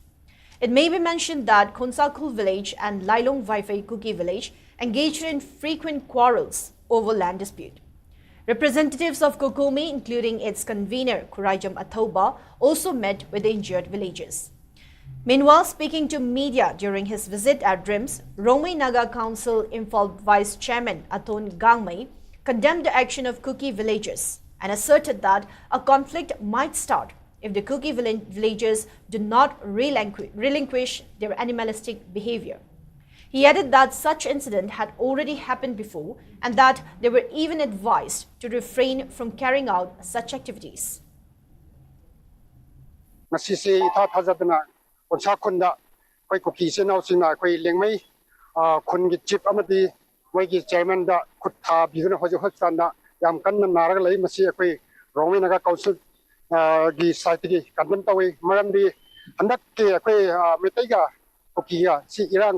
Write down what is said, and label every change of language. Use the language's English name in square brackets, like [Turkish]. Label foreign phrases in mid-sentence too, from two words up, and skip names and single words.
[English] It may be mentioned that Khonsakul village and Lailong Vaifei Kuki village engaged in frequent quarrels over land dispute. Representatives of Kokomi, including its convener Kurajam Athoba, also met with the injured villagers. Meanwhile, speaking to media during his visit at RIMS, Rongmei Naga Council Imphal Vice Chairman Aton Gangmei condemned the action of Kuki villagers and asserted that a conflict might start if the Kuki villagers do not relinquish their animalistic behavior. He added that such incident had already happened before and that they were even advised to refrain from carrying out such activities. [Manipuri] ꯉꯁꯤꯁꯤ ꯏꯊꯥ ꯊꯥꯖꯗꯅ ꯀꯣꯟꯁꯥ ꯈꯨꯟꯗ ꯑꯩꯈꯣꯏ ꯀꯨꯀꯤ ꯏꯆꯤꯟ ꯏꯅꯥꯎꯁꯤꯡꯅ ꯑꯩꯈꯣꯏ ꯂꯦꯡꯃꯩ ꯈꯨꯟꯒꯤ ꯆꯤꯞ ꯑꯃꯗꯤ ꯃꯣꯏꯒꯤ ꯆꯤꯌꯔꯃꯦꯟꯗ ꯈꯨꯠ ꯊꯥꯕꯤꯗꯨꯅ ꯍꯧꯖꯤꯛ ꯍꯣꯁꯄꯤꯇꯥꯜꯗ ꯌꯥꯝ ꯀꯟꯅ ꯅꯥꯔꯒ ꯂꯩ ꯃꯁꯤ ꯑꯩꯈꯣꯏ ꯔꯣꯡꯃꯩ ꯅꯥꯒꯥ ꯀꯥꯎꯟꯁꯤꯜ ꯒꯤ ꯁꯥꯏꯠꯇꯒꯤ ꯀꯟꯗꯦꯝ ꯇꯧꯏ ꯃꯔꯝꯗꯤ ꯍꯟꯗꯛꯀꯤ ꯑꯩꯈꯣꯏ ꯃꯩꯇꯩꯒ ꯀꯨꯀꯤꯒ ꯁꯤ ꯏꯔꯥꯡ